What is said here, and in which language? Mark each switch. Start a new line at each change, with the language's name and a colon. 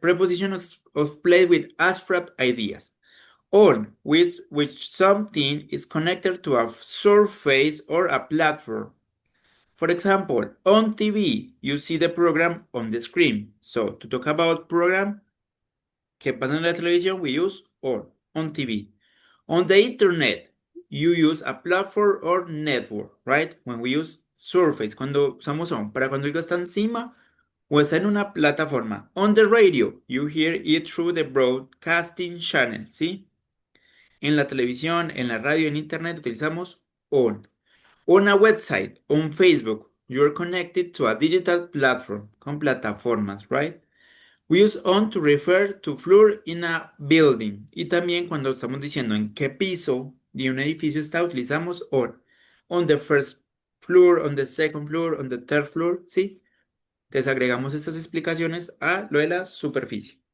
English: Prepositions of place with abstract ideas. On, with which something is connected to a surface or a platform. For example, on TV, you see the program on the screen. So, to talk about program
Spanish: que pasa en la televisión,
English: we use on TV. On the internet, you use a platform or network, right? When we use surface,
Spanish: cuando usamos on, para cuando algo está encima o está en una plataforma.
English: On the radio, you hear it through the broadcasting channel, ¿sí?
Spanish: En la televisión, en la radio, en internet utilizamos on.
English: On a website, on Facebook, you're connected to a digital platform,
Spanish: con plataformas,
English: right? We use on to refer to floor in a building.
Spanish: Y también cuando estamos diciendo en qué piso de un edificio está, utilizamos on.
English: On the first floor, on the second floor, on the third floor, ¿sí?
Spanish: Entonces agregamos estas explicaciones a lo de la superficie.